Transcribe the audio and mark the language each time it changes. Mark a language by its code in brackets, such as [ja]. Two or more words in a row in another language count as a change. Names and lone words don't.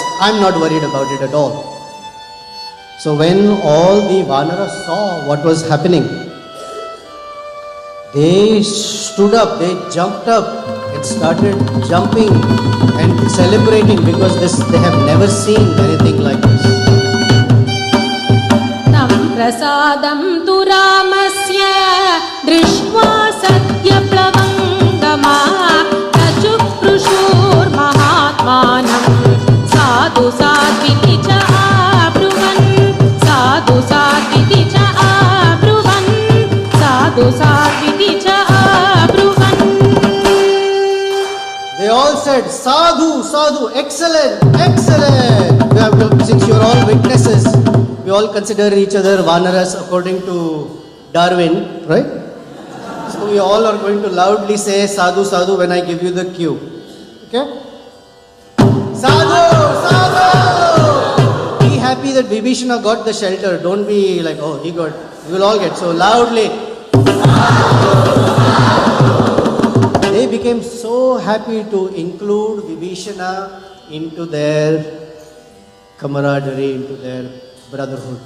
[en] I'm not worried about it at all. So when all the Vanaras saw what was happening, they stood up, they jumped up and started jumping and celebrating because they have never seen anything like this. [sa] Tam prasadam tu ramasya drishva satya plavangama tachupprushur mahatmanam sadhu sadviti cha abruvan sadhu sadviti cha abruvan sadhu sadviti cha abruvan. [en] They all said, [sa] Sadhu, Sadhu, [en] excellent, excellent. Since you are all witnesses, we all consider each other Vanaras according to Darwin, right? So we all are going to loudly say [sa] Sadhu, Sadhu [en] when I give you the cue. Okay? [sa] Sadhu, Sadhu! [en] Be happy that Vibhishana got the shelter. Don't be like, oh, he got. We will all get. So loudly. They became so happy to include Vibhishana into their camaraderie, into their brotherhood.